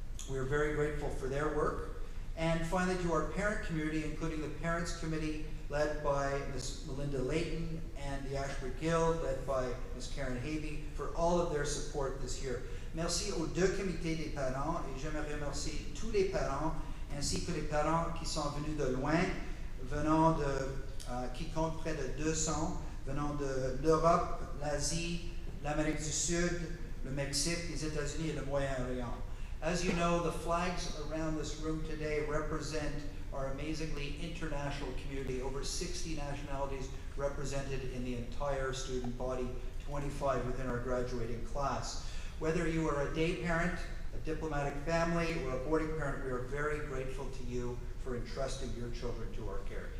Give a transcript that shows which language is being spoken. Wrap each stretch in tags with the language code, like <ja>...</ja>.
<en>We are very grateful for their work. And finally, to our parent community, including the Parents Committee led by Ms. Melinda Layton, and the Ashbury Guild led by Ms. Karen Havey, for all of their support this year.</en> <fr>Merci aux deux comités des parents, et j'aimerais remercier tous les parents, ainsi que les parents qui sont venus de loin, venant qui comptent près de 200, venant de l'Europe, l'Asie, l'Amérique du Sud, le Mexique, les États-Unis et le Moyen-Orient.</fr> <en>As you know, the flags around this room today represent our amazingly international community, over 60 nationalities represented in the entire student body, 25 within our graduating class. Whether you are a day parent, a diplomatic family, or a boarding parent, we are very grateful to you for entrusting your children to our care.</en>